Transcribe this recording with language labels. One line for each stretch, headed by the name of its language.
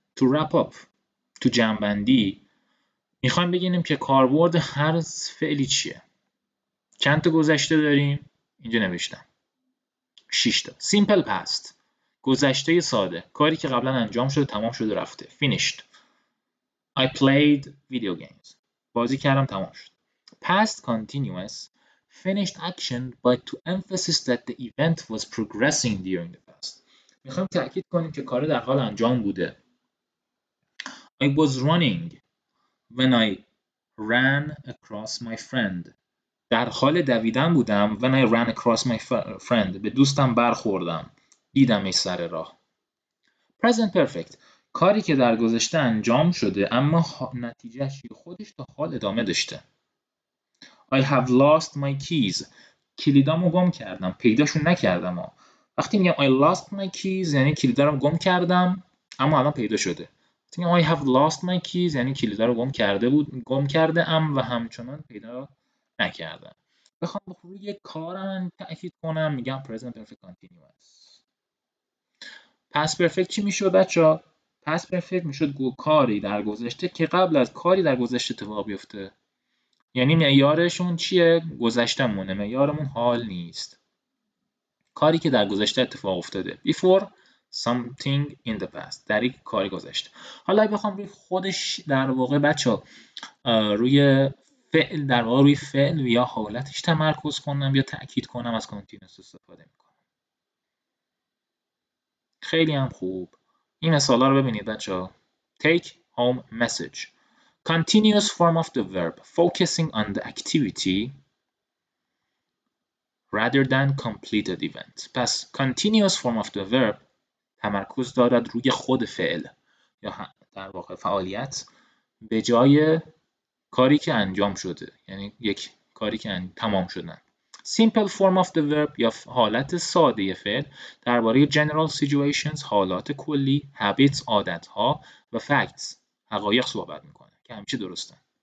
Persian: تو wrap up، تو جمع‌بندی میخوایم بگیم که کاربرد هر فعلی چیه. چند تا گذشته داریم؟ اینجا نوشتم 6 تا. simple past گذشته ساده، کاری که قبلا انجام شده، تمام شده، رفته.
English: finished I played video games
Persian: بازی کردم، تمام شد.
English: past continuous finished action but to emphasize that the event was progressing during the past.
Persian: میخوایم تأکید کنیم که کار در حال انجام بوده.
English: I was running when I ran across my friend.
Persian: در حال دویدن بودم
English: when I ran across my friend.
Persian: به دوستم برخوردم، دیدمش سر راه. present perfect کاری که در گذشته انجام شده اما نتیجهش خودش تا حال ادامه داشته.
English: I have lost my keys
Persian: کلیدامو گم کردم، پیداشون نکردم. وقتی میگم
English: I lost my keys
Persian: یعنی کلیدا رو گم کردم اما الان پیدا شده. وقتی میگم
English: I have lost my keys
Persian: یعنی کلیدا رو گم کرده ام و همچنان پیدا نکردم. بخوام روی کارم تأکید کنم میگم present perfect continuous. past perfect چی میشد بچه‌ها؟ past perfect میشد کاری در گذشته که قبل از کاری در گذشته اتفاق بیفته. یعنی معیارشون چیه؟ گذشته‌مونه، معیارمون حال نیست. کاری که در گذشته اتفاق افتاده.
English: before something in the past
Persian: در یک کاری گذشته. حالا بخوام روی خودش در واقع بچه‌ها روی فعل در واقع روی فعل یا حالتش تمرکز کنم یا تأکید کنم از continuous استفاده میکنم. خیلی هم خوب. این مثالا رو ببینید بچه‌ها.
English: take home message continuous form of the verb focusing on the activity rather than completed event.
Persian: پس
English: continuous form of the verb
Persian: تمرکز دارد روی خود فعل یا در واقع فعالیت به جای کاری که انجام شده، یعنی یک کاری که تمام شدن. simple form of the verb یا حالت ساده فعل درباره general situations حالات کلی، habits عادتها و facts حقایق صحبت میکنه که همیشه درستن.